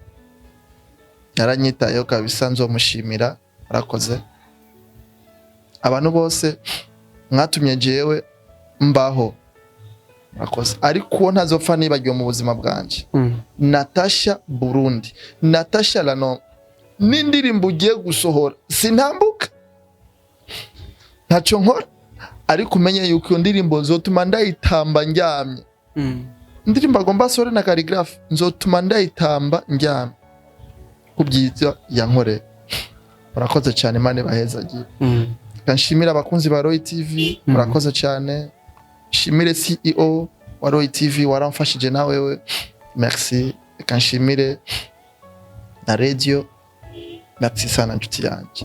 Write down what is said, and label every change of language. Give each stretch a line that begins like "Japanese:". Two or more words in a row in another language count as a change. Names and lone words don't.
Rundi: Yaranyitayeho kabisa, nzomushimira, arakoze. abantu bose mwatumye jewe mbaho murakoze ariko uwo ntazopfa nibagiwe mu buzima bwanje Natacha Burundi Natacha Lano n'indirimbo ugiye gusohora sintambuka ntacyo nkora ariko umenye yuko iyo ndirimbo nzotuma ndayitamba ndyamye indirimbo agomba sore na calligraph nzotuma ndayitamba ndyamye kubyiza yankore murakoze cyane Imana baheza agiye kanshimira abakunzi ba Roy TV murakoze cyane shimire CEO wa Roy TV waramfashije nawewe merci kanshimire na radio merci sana nshuti yanjye